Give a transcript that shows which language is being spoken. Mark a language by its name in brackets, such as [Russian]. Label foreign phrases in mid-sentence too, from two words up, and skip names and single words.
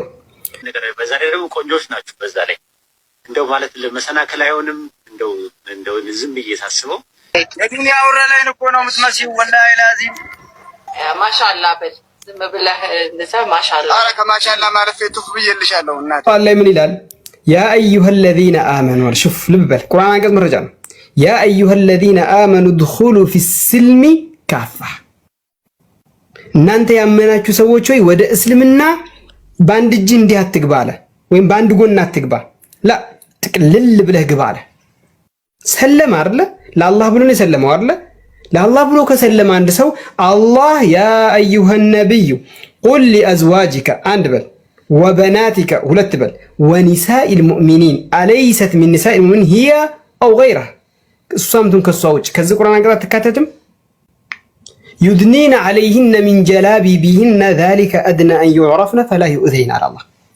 [Amharic] በዛ ላይ ደግሞ ቆንጆች ናቸው። በዛ ላይ እንደው ማለት ለመሰናከል አይሆንም። እንደው ዝም ብዬ ሳስበው የዱንያ አውራ ላይ እኮ ነው የምትመስይው። [Arabic] والله لازم [Amharic] ማሻአላ በል ዝም ብለህ እንደዛ ማሻአላ። ኧረ ከማሻአላ ማለት ፌቱፍ ብዬልሻለሁ። እናቴ አላህ ምን ይላል? [Arabic] يا أيها الذين آمنوا شوف [Amharic] ልብ በል ቁርአን አንቀጽ መረጃ ነው። [Arabic] يا أيها الذين آمنوا ادخلوا في السلم كافة [Amharic] እናንተ ያመናችሁ ሰዎች ሆይ ወደ እስልምና በአንድ እጅ እንዲህ አትግባ አለ። ወይም በአንድ ጎን አትግባ ላ ጥቅልል ብለህ ግባ አለ። ሰለማ አይደለ? ለአላህ ብሎ ነው የሰለመው አይደለ? ለአላህ ብሎ ከሰለመ አንድ ሰው አላህ [Arabic] يا أيها النبي قل لأزواجك [Amharic] አንድ በል [Arabic] وبناتك [Amharic] ሁለት በል [Arabic] ونساء المؤمنين أليست من نساء المؤمنين هي أو غيرها [Amharic] እሷምቱን ከሷ ውጭ ከዚህ ቁርአን አንቀጽ አትካተትም። [Arabic] يدنين عليهن من جلابيبهن ذلك أدنى أن يعرفن فلا يؤذين [Amharic] አለ አላህ።